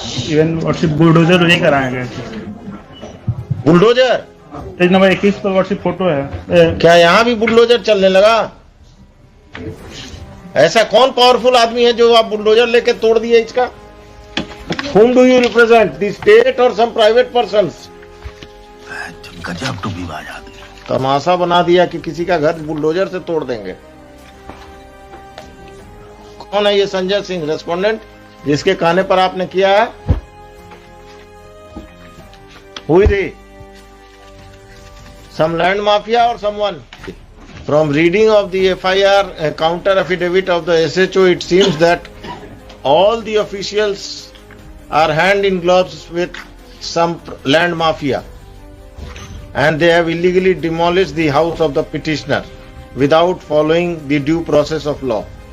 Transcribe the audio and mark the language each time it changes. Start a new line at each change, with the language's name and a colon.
Hindi: Even lordship bulldozer लेकर आए गए थे। बुलडोजर? पेज नंबर 21 पर लॉर्डशिप फोटो है। क्या यहाँ भी बुलडोजर चलने लगा? ऐसा कौन पावरफुल आदमी है जो आप बुलडोजर लेके तोड़ दिए इसका?
English: Whom do you represent? The state or some private persons?
Hindi: गजब टूबीबाज आदमी। तमाशा बना दिया कि किसी का घर बुलडोजर से तोड़ देंगे। कौन है ये संजय सिंह रेस्पोंडेंट जिसके कहने पर आपने किया है?
English: Who is he? Some land mafia or someone? From reading of the FIR counter affidavit of the SHO, it seems that all the officials are hand in gloves with some land mafia, and they have illegally demolished the house of the petitioner without following the due process of law.